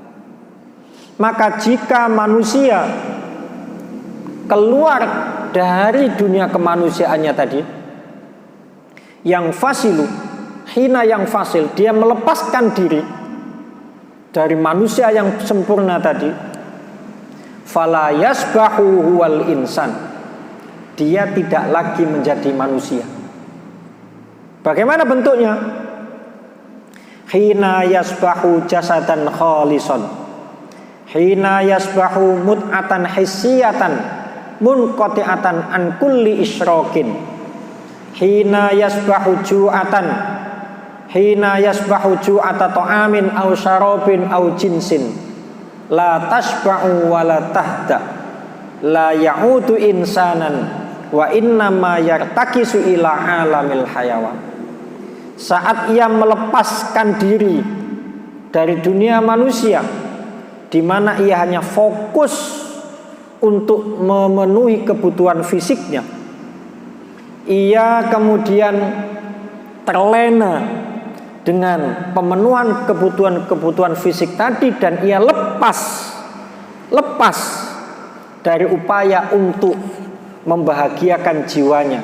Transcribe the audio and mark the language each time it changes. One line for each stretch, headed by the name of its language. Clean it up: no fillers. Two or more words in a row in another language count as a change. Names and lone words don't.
Indonesian: Maka jika manusia keluar dari dunia kemanusiaannya tadi, yang fasilu, hina yang fasil, dia melepaskan diri dari manusia yang sempurna tadi,
Arabic: فلا يصبح هو الإنسان,
Indonesian: dia tidak lagi menjadi manusia. Bagaimana bentuknya?
Arabic: حين يصبح جسدا خالصا، حين يصبح متعة حسية منقطعة عن كل إشراق، حين يصبح جوعة، حين يصبح جوعة طعام أو شراب أو جنس، لا تشبع ولا تهدأ، لا يعود إنسانا وإنما يرتكس إلى عالم الحيوان.
Indonesian: Saat ia melepaskan diri dari dunia manusia, di mana ia hanya fokus untuk memenuhi kebutuhan fisiknya, ia kemudian terlena dengan pemenuhan kebutuhan fisik tadi, dan ia lepas dari upaya untuk membahagiakan jiwanya.